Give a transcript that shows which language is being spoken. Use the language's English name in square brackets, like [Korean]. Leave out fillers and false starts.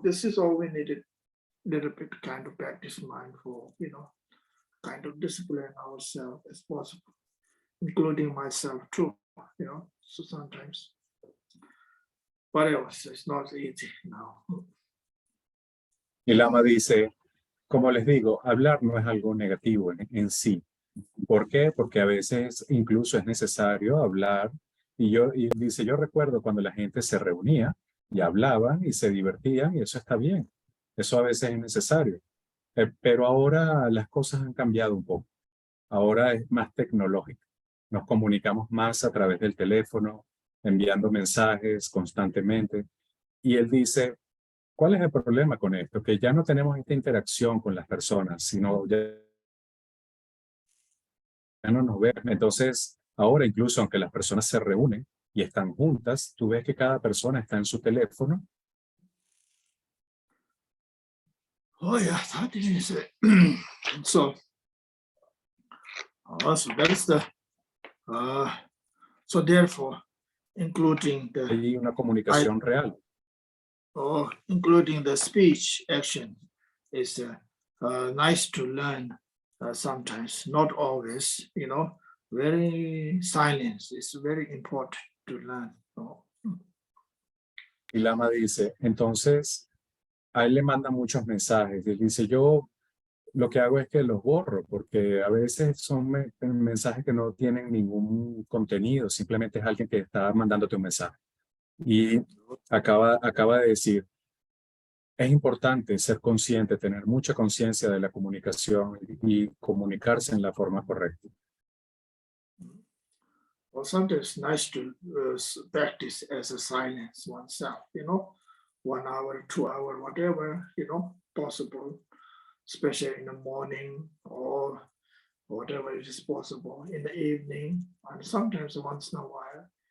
[English] This is all we needed. Little bit kind of practice mindful, kind of discipline ourselves as possible, including myself too, so sometimes. But else, it's not easy now. [Spanish] Y Lama dice, como les digo, hablar no es algo negativo en sí. ¿Por qué? Porque a veces incluso es necesario hablar. Y dice, yo recuerdo cuando la gente se reunía y hablaban y se divertían y eso está bien. Eso a veces es necesario. Pero ahora las cosas han cambiado un poco. Ahora es más tecnológico. Nos comunicamos más a través del teléfono, enviando mensajes constantemente. Y él dice, ¿cuál es el problema con esto? Que ya no tenemos esta interacción con las personas, sino ya no nos vemos. Entonces, ahora incluso aunque las personas se reúnen y están juntas, tú ves que cada persona está en su teléfono. [English] Oh yeah, that is it. So that's the so therefore including [Spanish] Hay una comunicación real. [English] Including the speech action is nice to learn sometimes, not always, very silence is very important to learn. [Spanish] Y Lama dice, entonces, a él le mandan muchos mensajes. Y él dice, yo lo que hago es que los borro, porque a veces son mensajes que no tienen ningún contenido, simplemente es alguien que está mandándote un mensaje. Y acaba de decir, es importante ser consciente, tener mucha conciencia de la comunicación y comunicarse en la forma correcta. [English] Well, sometimes it's nice to practice as a silence oneself, 1 hour, 2 hour, whatever, possible, especially in the morning or whatever it is possible in the evening, and sometimes once in a while.